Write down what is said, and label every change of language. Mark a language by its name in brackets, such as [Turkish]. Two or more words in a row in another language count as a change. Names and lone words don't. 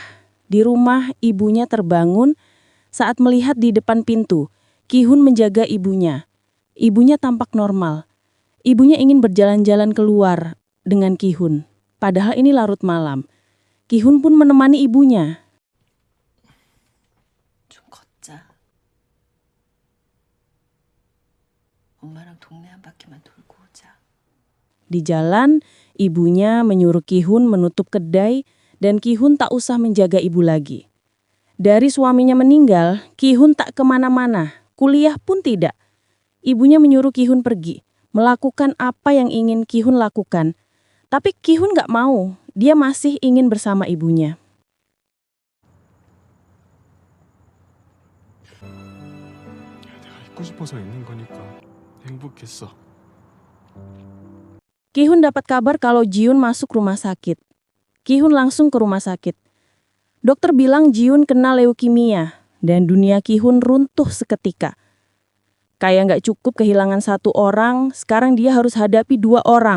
[Indonesian] Di rumah, ibunya terbangun saat melihat di depan pintu, Ki-hun menjaga ibunya. Ibunya tampak normal. Ibunya ingin berjalan-jalan keluar dengan Ki-hun. Padahal ini larut malam. Ki-hun pun menemani ibunya. [Korean] 좀 걷자. 엄마랑 동네 한 바퀴만 돌고 오자. [Indonesian] Di jalan, ibunya menyuruh Ki-hun menutup kedai dan Ki-hun tak usah menjaga ibu lagi. Dari suaminya meninggal, Ki-hun tak kemana-mana, kuliah pun tidak. Ibunya menyuruh Ki-hun pergi, melakukan apa yang ingin Ki-hun lakukan. Tapi Ki-hun gak mau, dia masih ingin bersama ibunya. [Korean] 내가 있고 싶어서 있는 거니까 행복했어. [Indonesian] Ki-hun dapat kabar kalau Ji-yoon masuk rumah sakit. Ki-hun langsung ke rumah sakit. Dokter bilang Ji-yoon kena leukemia dan dunia Ki-hun runtuh seketika. Kayak nggak cukup kehilangan 1 orang, sekarang dia harus hadapi 2 orang.